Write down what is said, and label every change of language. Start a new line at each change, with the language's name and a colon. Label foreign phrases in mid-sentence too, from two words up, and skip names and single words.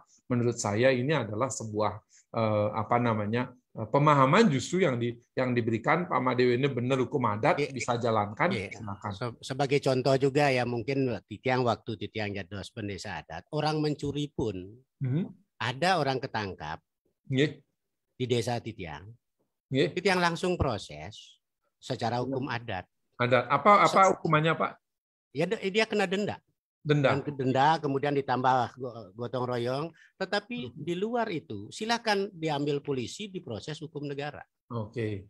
Indonesian: Menurut saya ini adalah sebuah pemahaman justru yang diberikan Pak Madewe ini benar hukum adat bisa jalankan. Silakan. Sebagai contoh juga ya mungkin Titiang waktu Titiang jadi pendesa adat, orang mencuri pun ada orang ketangkap di desa Titiang. Titiang langsung proses secara hukum adat. Ada apa hukumannya Pak? Ya dia kena denda. Denda, kemudian ditambah gotong royong, tetapi di luar itu silakan diambil polisi diproses hukum negara. Oke.